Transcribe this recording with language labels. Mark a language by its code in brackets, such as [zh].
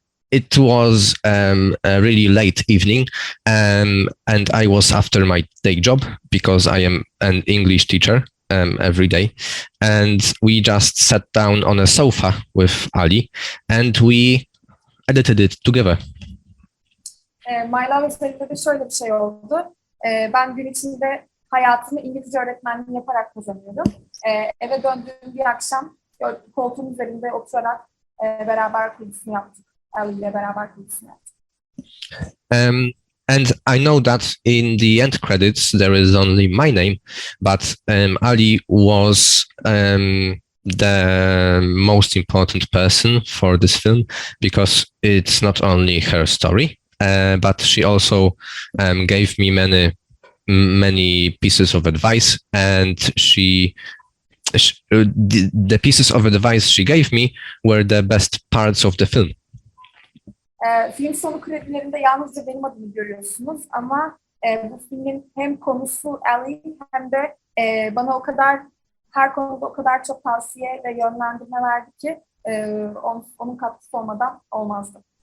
[en] It was a really late evening, and I was after my day job because I am an English teacher every day. And we just sat down on a sofa with Ali, and we edited it together. [tr] My Love eserinde de şöyle bir şey oldu. Ben gün içinde hayatımı İngilizce öğretmenliği yaparak kazanıyorum. Eve döndüğüm bir akşam koltuğun üzerinde oturarak beraber kurgusunu yaptık. Ali ile beraber kurgusunu yaptık. [en] And I know that in the end credits there is only my name, but Ali was the most important person for this film because it's not only her story, but she also gave me many pieces of advice, and the pieces of advice she gave me were the best parts of the film. [tr] Film sonu kredilerinde yalnızca benim adımı görüyorsunuz ama bu filmin hem konusu Ali hem de bana her konuda o kadar çok tavsiye ve yönlendirme verdi ki Onun katkısı olmadan olmazdı.